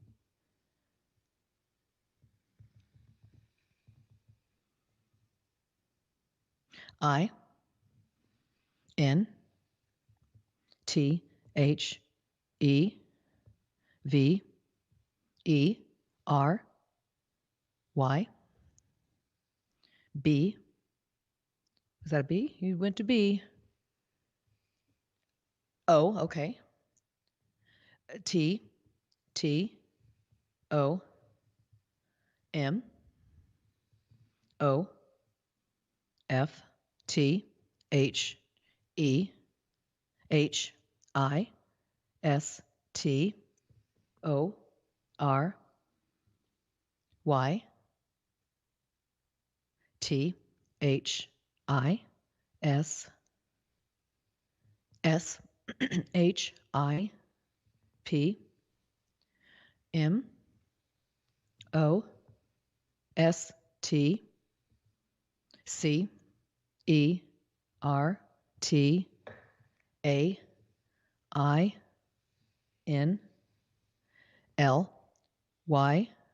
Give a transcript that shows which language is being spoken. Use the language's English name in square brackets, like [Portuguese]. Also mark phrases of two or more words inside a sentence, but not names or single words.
[English] I, N, T, H, E, V, E, R, Y, B. Was that a B? You went to B. O, okay. T, O, M, O, F, T, H, E, H, I, S, T, O, R, Y, T, H, I, S, S, H, I, P, M, O, S, T, C, E, R, T, A, I, N, L, Y,